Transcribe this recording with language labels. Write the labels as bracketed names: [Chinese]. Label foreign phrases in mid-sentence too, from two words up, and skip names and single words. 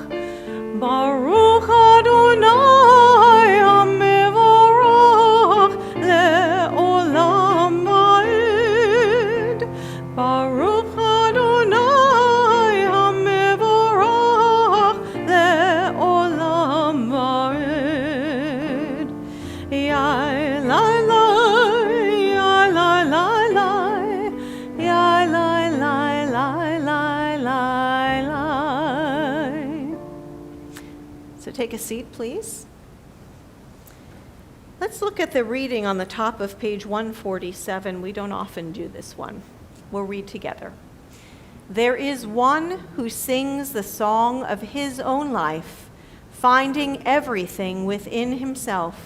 [Hebrew] ברוך אדוני המבורך לעולם ועד. ברוך אדוני המבורך לעולם ועד. Yai lai lai, yai lai lai lai, yai lai lai lai lai lai lai. [English] So take a seat, please. Let's look at the reading on the top of page 147. We don't often do this one. We'll read together. There is one who sings the song of his own life, finding everything within himself.